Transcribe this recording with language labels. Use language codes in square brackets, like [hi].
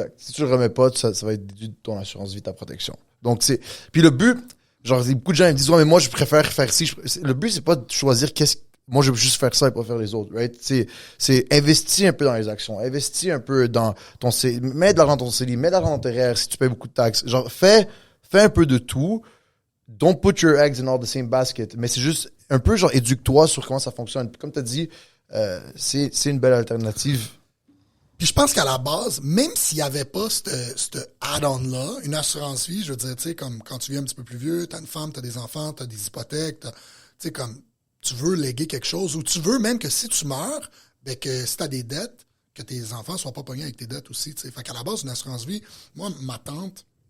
[fr] Si tu le remets pas, ça va être déduit de ton assurance vie, ta protection. Donc, puis le but, genre, beaucoup de gens me disent, ouais, mais moi, je préfère faire ci. Le but, c'est pas de choisir moi, je veux juste faire ça et pas faire les autres, right? C'est investir un peu dans les actions, investir un peu dans ton CELI, mets de l'argent dans ton CELI, mets de l'argent dans tes REER si tu payes beaucoup de taxes. Genre, fais un peu de tout. [en] Don't put your eggs in all the same basket. [fr] Mais c'est juste un peu, genre, éduque-toi sur comment ça fonctionne. Puis comme tu as dit, c'est une belle alternative. Puis je pense qu'à la base, même s'il n'y avait pas ce add-on-là, une assurance vie, je veux dire, tu sais, comme quand tu viens un petit peu plus vieux, t'as une femme, t'as des enfants, t'as des hypothèques, tu sais, comme tu veux léguer quelque chose, ou tu veux même que si tu meurs, ben que si t'as des dettes, que tes enfants soient pas pognés avec tes dettes aussi, tu sais. Fait qu'à la base, une assurance vie, moi, ma tante,